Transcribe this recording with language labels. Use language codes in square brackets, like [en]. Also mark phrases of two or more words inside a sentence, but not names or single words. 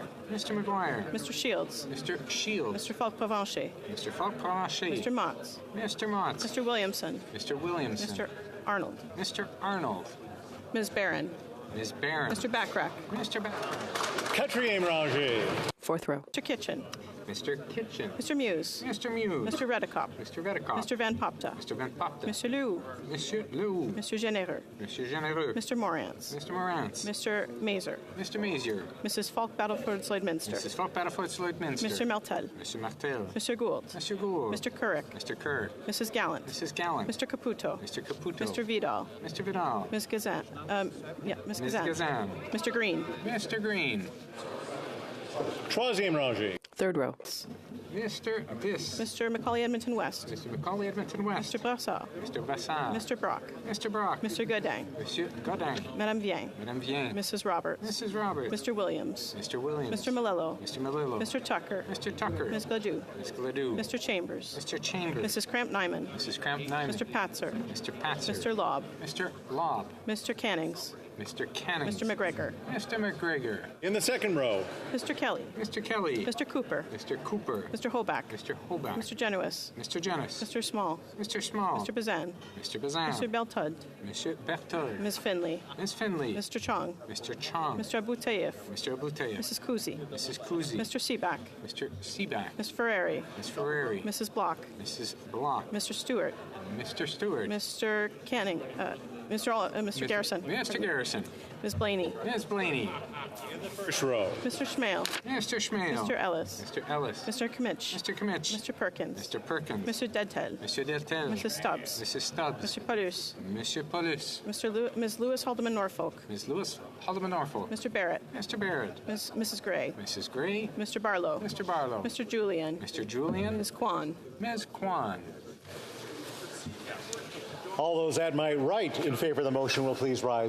[en] Mr. McGuire. Mr. Shields. Mr. Shields. Mr. Falk-Provencher. Mr. Falk-Provencher. Mr. Motts. Mr. Motts. Mr. Williamson. Mr. Williamson. Mr. Arnold. Mr. Arnold. Ms. Barron. Ms. Barron. Mr. Backrack. Mr. [fr] Quatrième rangée. [en] Fourth row. Mr. Kitchen. Mr. Kitchen. Mr. Muse. Mr. Muse. Mr. Redekop. Mr. Redekop. Mr. Van Popta. Mr. Van Popta. Mr. Liu. Monsieur Lou. Mr. Genereux. Monsieur Genereux. Mr. Morantz. Mr. Morantz. Mr. Mazer. Mr. Mazier. Mrs. Falk Battleford Lloydminster. Mrs. Falk Battleford Lloydminster. Mr. Martel. Mr. Martel. Mr. Gould. Mr. Gould. Mr. Couric. Mr. Kerr. Mrs. Gallant. Mrs. Gallant. Mr. Caputo. Mr. Caputo. Mr. Vidal. Mr. Vidal. Ms. Gazan. Ms. Ms. Gazan. Gazan. Mr. Green. Mr. Green. [fr] Troisième rangée. [en] Third row. Mr. Abyss. Mr. Macaulay Edmonton West. Mr. Macaulay Edmonton West. Mr. Brassard. Mr. Brassard. Mr. Brock. Mr. Brock. Mr. Godin. Monsieur Godin. Madame Vien. Madame Vien. Mrs. Roberts. Mrs. Roberts. Mr. Williams. Mr. Williams. Mr. Malillo. Mr. Malillo. Mr. Tucker. Mr. Tucker. Ms. Gladue. Ms. Gladue. Mr. Chambers. Mr. Chambers. Mrs. Cramp-Nyman. Mrs. Cramp-Nyman. Mr. Patzer. Mr. Patzer. Mr. Lobb. Mr. Lobb. Mr. Cannings. Mr. Canning. Mr. McGregor. Mr. McGregor. In the second row. Mr. Kelly. Mr. Kelly. Mr. Cooper. Mr. Cooper. Mr. Hoback. Mr. Hoback. Mr. Genuis. Mr. Genis. Mr. Small. Mr. Small. Mr. Bazan. Mr. Bazan. Mr. Beltud. Mr. Berthold. Ms. Finley. Ms. Finley. Mr. Chong. Mr. Chong. Mr. Abutayev. Mr. Abutayev. Mrs. Kuzi. Mrs. Kuzi. Mr. Seaback. Mr. Seaback. Ms. Ferreri. Ms. Ferreri. Mrs. Block. Mrs. Block. Mr. Stewart. Mr. Stewart. Mr. Canning. Mr. Garrison. Mr. Garrison. Ms. Blaney. Ms. Blaney. In the first row. Mr. Schmale. Mr. Schmale. Mr. Ellis. Mr. Ellis. Mr. Kimmich. Mr. Kimmich. Mr. Perkins. Mr. Perkins. Mr. Dedtel. Mr. Deltel. Mrs. Stubbs. Mrs. Stubbs. Mr. Paulus. Monsieur Paulus. Ms. Lewis Haldeman Norfolk. Ms. Lewis Haldeman Norfolk. Mr. Barrett. Mr. Barrett. Mrs. Gray. Mrs. Gray. Mr. Barlow. Mr. Barlow. Mr. Julian. Mr. Julian. Ms. Kwan. Ms. Kwan. All those at my right in favor of the motion will please rise.